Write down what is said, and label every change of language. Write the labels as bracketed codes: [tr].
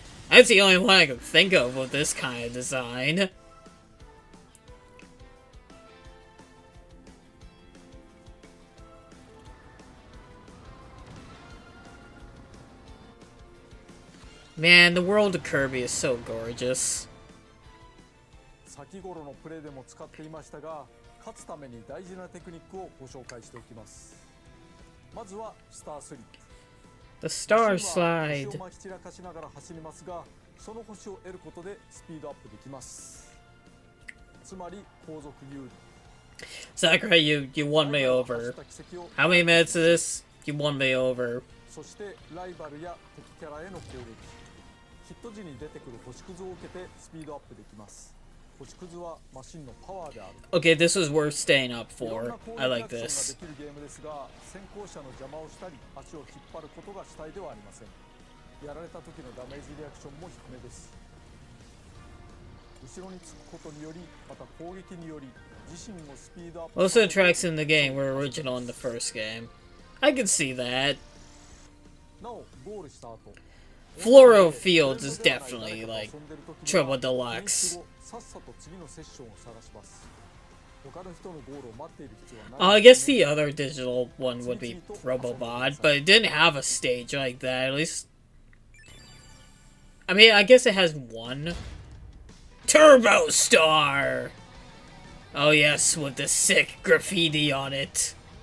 [en] That's the only one I can think of with this kind of design. Man, the world of Kirby is so gorgeous. [ja] 先頃のプレイでも使っていましたが、勝つために大事なテクニックをご紹介しておきます。まずはスタースリップ。 [en] The Star [ja] 星を [en] Slide. [ja] まき散らかしながら走りますが、その星を得ることでスピードアップできます。つまり後続有利。 [en] Sakurai, you won me over. How many minutes is this? You won me over. [ja] そしてライバルや敵キャラへの攻撃。ヒット時に出てくる星屑を受けてスピードアップできます。星屑はマシンのパワーである。 [en] Okay, this is worth staying up for. I like this. [ja] できるゲームですが、先行者の邪魔をしたり、足を引っ張ることが主体ではありません。やられた時のダメージリアクションも低めです。後ろにつくことにより、また攻撃により、自身のスピードアップ。 [en] Most of the tracks in the game were original in the first game. I can see that. [ja] なお、ゴールした後。 [en] Floral Fields is definitely like Triple Deluxe. [ja] さっさと次のセッションを探します。他の人のゴールを待っている必要は [en] I [ja] ない。 [en] guess the other digital one would be Robobot, but it didn't have a stage like that, at least. I mean, I guess it has one. Turbo Star! Oh yes, with the sick graffiti on it.